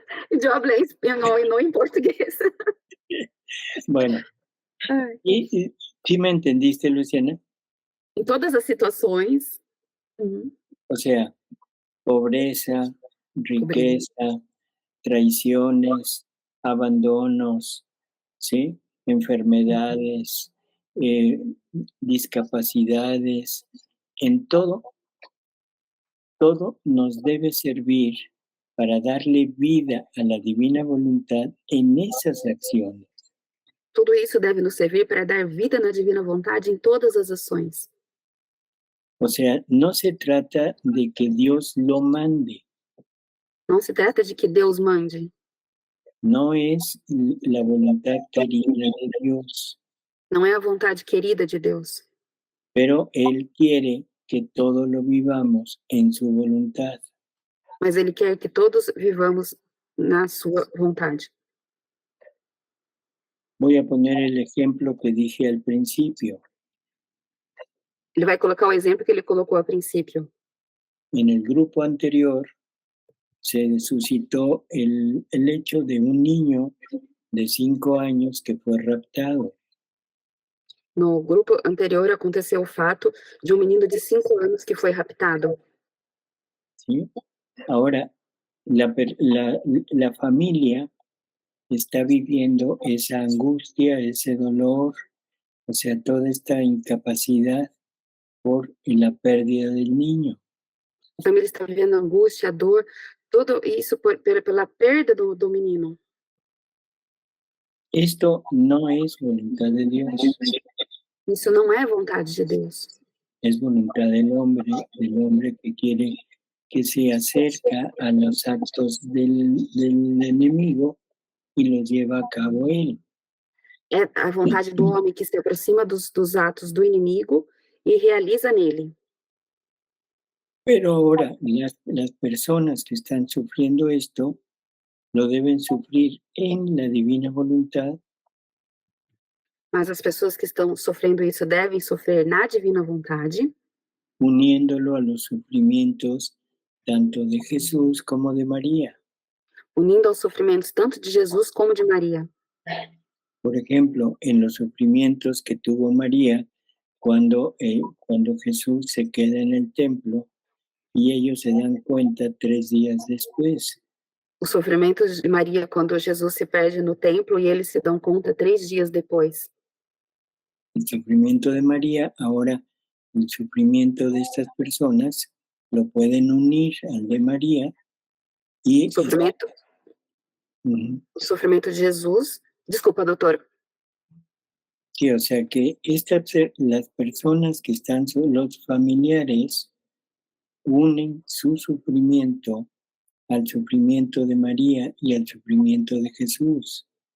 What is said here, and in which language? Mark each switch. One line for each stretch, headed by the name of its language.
Portuguese: Eu hablé em espanhol e não em português.
Spanish: Bueno, Ai. ¿y sí me entendiste, Luciana?
Portuguese: Em todas as situações. Uhum.
Spanish: O sea, pobreza, riqueza, traiciones, abandonos, ¿sí? Enfermedades, discapacidades, en todo nos debe servir para darle vida a la divina voluntad en esas acciones.
Portuguese: Tudo isso deve nos servir para dar vida na divina vontade em todas as ações.
Spanish: O sea, no se trata de que Dios lo mande,
Portuguese: Não se trata de que Deus mande.
Spanish: no es la voluntad querida de Dios,
Portuguese: Não é a vontade querida de Deus.
Spanish: pero Él quiere que todo lo vivamos en su voluntad.
Portuguese: Mas Ele quer que todos vivamos na sua vontade.
Spanish: Voy a poner el ejemplo que dije al principio.
Portuguese: Ele vai colocar o exemplo que ele colocou a princípio.
Spanish: En el grupo anterior se suscitó el hecho de un niño de 5 años que fue raptado.
Portuguese: No grupo anterior aconteceu o fato de um menino de 5 anos que foi raptado.
Spanish: ¿Sí? Ahora, la familia está viviendo esa angustia, ese dolor, o sea, toda esta incapacidad por la pérdida del niño.
Portuguese: A família está vivendo angústia, dor, tudo isso pela perda do menino.
Spanish: Esto no es voluntad de Dios,
Portuguese: Isso não é vontade de Deus.
Spanish: es voluntad del hombre que quiere que se acerca a los actos del enemigo y los lleva a cabo él.
Portuguese: É a vontade do homem que se aproxima dos atos do inimigo e realiza nele.
Spanish: Pero ahora las personas que están sufriendo esto lo deben sufrir en la divina voluntad,
Portuguese: Mas as pessoas que estão sofrendo isso devem sofrer na divina vontade,
Spanish: uniéndolo a los sufrimientos tanto de Jesús como de María.
Portuguese: unindo aos sofrimentos tanto de Jesus como de Maria.
Spanish: Por ejemplo, en los sufrimientos que tuvo María cuando Jesús se queda en el templo y ellos se dan cuenta 3 días después.
Portuguese: Os sofrimentos de Maria quando Jesus se perde no templo e eles se dão conta 3 dias depois.
Spanish: El sufrimiento de María, ahora el sufrimiento de estas personas lo pueden unir al de María y
Portuguese: O sofrimento de Jesus. Desculpa, doutor.
Spanish: sí, o sea que las personas que están, los familiares, unen su sufrimiento al sufrimiento de María y al sufrimiento de Jesús.